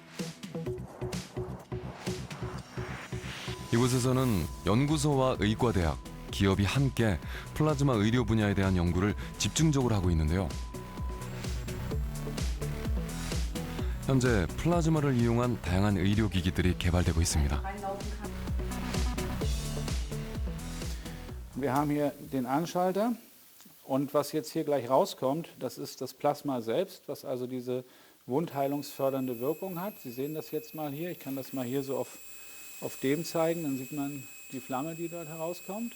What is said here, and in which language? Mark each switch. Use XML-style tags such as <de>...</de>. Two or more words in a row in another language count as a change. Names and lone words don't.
<ko>이곳에서는 연구소와 의과대학, 기업이 함께 플라즈마 의료 분야에 대한 연구를 집중적으로 하고 있는데요. 현재 플라즈마를 이용한 다양한 의료기기들이 개발되고 있습니다.</ko> <de>Wir haben hier den Anschalter und was jetzt hier gleich rauskommt, das ist das Plasma selbst, was also diese wundheilungsfördernde Wirkung hat. Sie sehen das jetzt mal hier, ich kann das mal hier so auf dem zeigen, dann sieht man die Flamme, die dort herauskommt.</de>